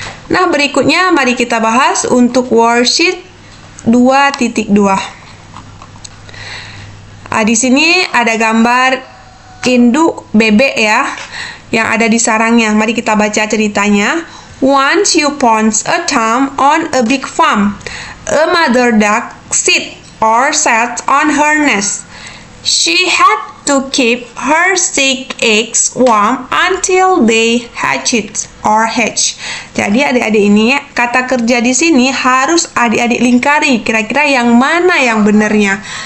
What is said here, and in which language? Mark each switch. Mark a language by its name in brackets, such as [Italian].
[Indonesian] Nah, berikutnya mari kita bahas untuk worksheet 2.2. Di sini ada gambar induk bebek ya, yang ada di sarangnya. Mari kita baca ceritanya. [English] Once upon a time on a big farm, a mother duck sat on her nest. She had to keep her sick eggs warm until they hatched. [Indonesian] Jadi adik-adik ini kata kerja di sini harus adik-adik lingkari kira-kira yang mana yang benarnya.